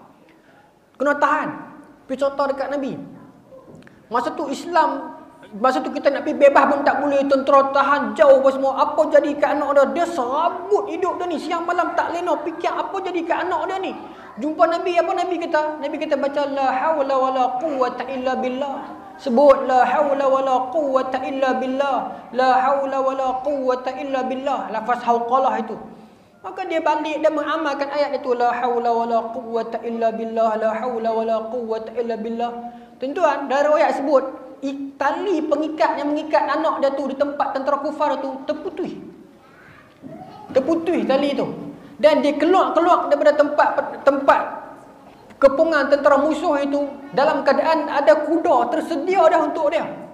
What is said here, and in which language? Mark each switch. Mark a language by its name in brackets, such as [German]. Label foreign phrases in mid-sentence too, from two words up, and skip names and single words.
[Malay] Kena tahan. Pergi cerita dekat Nabi. Masa tu Islam, masa tu kita nak pergi bebas pun tak boleh, tentera tahan jauh apa semua. Apa jadi kat anak dia? Dia serabut hidup dia ni, siang malam tak lena fikir apa jadi kat anak dia ni. Jumpa Nabi, apa Nabi kata? Nabi kata baca [Arabic] لا حول ولا قوة إلا بالله. [Malay] Sebut [Arabic] لا حول ولا قوة إلا بالله. لا حول ولا قوة إلا بالله. [Malay] Lafaz hauqalah itu. Maka dia balik dan mengamalkan ayat itu, [Arabic] لا حول ولا قوة إلا بالله، لا حول ولا قوة إلا بالله. [Malay] Tuan-tuan, dari ayat sebut tali pengikat yang mengikat anak dia tu di tempat tentera kufar tu terputus. Terputus tali itu. Dan dia keluar daripada tempat kepungan tentera musuh itu dalam keadaan ada kuda tersedia dah untuk dia.